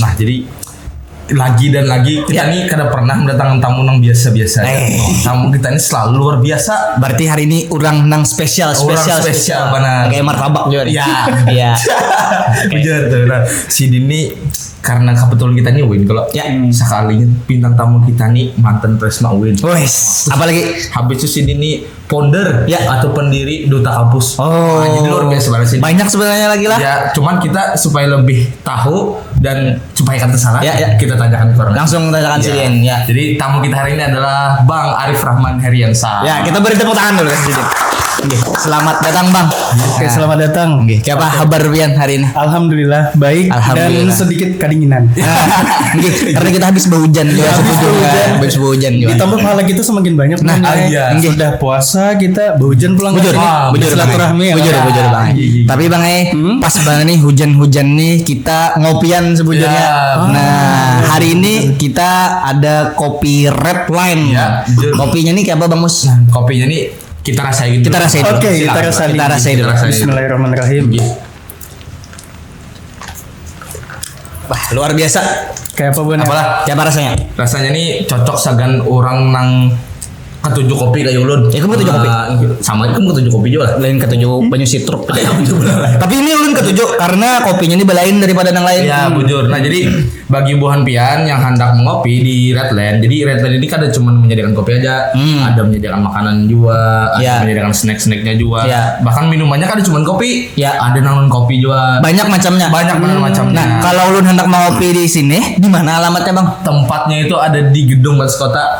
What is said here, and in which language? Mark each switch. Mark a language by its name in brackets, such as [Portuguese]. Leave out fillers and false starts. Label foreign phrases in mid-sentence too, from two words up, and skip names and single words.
[Banjar] Nah, jadi lagi dan lagi kita nih kada pernah mendatangkan tamu nang biasa-biasa. [Indonesian] Tamu kita ini selalu luar biasa. [Banjar] Berarti hari ini urang nang spesial [Indonesian] benar. Kayak martabak juga. Iya. Benar tuh. Nah, si Dini karena kebetulan kita nih Win kalau sekalinya bintang tamu kita nih mantan Presma Win. Apalagi habis itu si Dini founder atau pendiri Duta Kampus. Jadi luar biasa banget sih. Banyak sebenarnya lagi lah. Ya, cuman kita supaya lebih tahu dan supaya kata salah kita tanyakan ke orang. Langsung tanyakan si Din. Jadi tamu kita hari ini adalah Bang Arif Rahman Heriansa. Ya, kita beri tepuk tangan dulu sedikit. Selamat datang Bang. Oke, selamat datang. [Banjar] Siapa kabar Pian hari ini? [Indonesian] Alhamdulillah baik dan sedikit kedinginan. Karena kita habis berhujan juga. Habis berhujan juga. Ditambah pahala kita semakin banyak. Sudah puasa kita berhujan pulang. [Banjar] Bujur [Indonesian] silaturahmi. [Banjar] Bujur Bang. [Indonesian] Tapi Bang pas banget nih hujan-hujan nih kita ngopian sebujurnya. Nah, hari ini kita ada kopi Red Wine. Kopinya nih kayak apa Bang Mus? Kopinya nih kita rasain dulu. Oke, kita rasain dulu. Bismillahirrahmanirrahim. Wah, luar biasa. Kayak apa Bun? Kayak apa rasanya? [Banjar] Rasanya nih cocok sagan orang nang ketujuh kopi kayak ulun. Kamu ketujuh kopi? Sama kamu ketujuh kopi juga. Lain ketujuh banyu sitruk. Tapi ini ulun ketujuh karena kopinya ini belain daripada yang lain. Ya, bujur. [Indonesian] Nah, jadi bagi Buhan Pian yang hendak mengopi di Redland. Jadi Redland ini kan ada cuma menyediakan kopi aja, ada menyediakan makanan juga, ada menyediakan snack-snacknya juga. Bahkan minumannya kan ada cuma kopi. Ada non kopi juga. Banyak macamnya. [Banjar] Nah, kalau ulun hendak mengopi di sini, di mana alamatnya Bang? [Indonesian] Tempatnya itu ada di Gedung Batas Kota.